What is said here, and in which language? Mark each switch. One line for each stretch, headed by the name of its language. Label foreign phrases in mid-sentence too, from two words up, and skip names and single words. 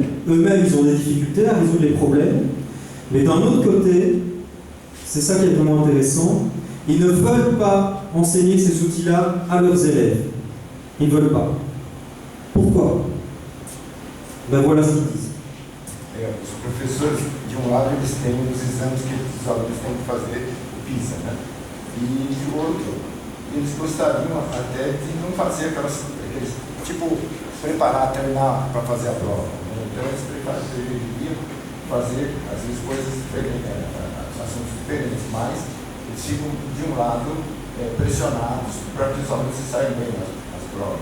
French: Eux-mêmes, ils ont des difficultés à résoudre les problèmes. Mais d'un autre côté, c'est ça qui est vraiment intéressant, ils ne veulent pas enseigner ces outils-là à leurs élèves. Ils ne veulent pas. Pourquoi? Ben voilà ce qu'ils disent.
Portuguese: Os professores, de lado, eles têm os exames que os alunos têm que fazer o PISA, né? E de outro, eles gostariam até de não fazer aqueles tipo, preparar, treinar para fazer a prova. Né? Então eles preferiam fazer, às vezes, coisas diferentes, assuntos diferentes, mas eles ficam, de lado, pressionados para que os alunos se saiam bem nas provas.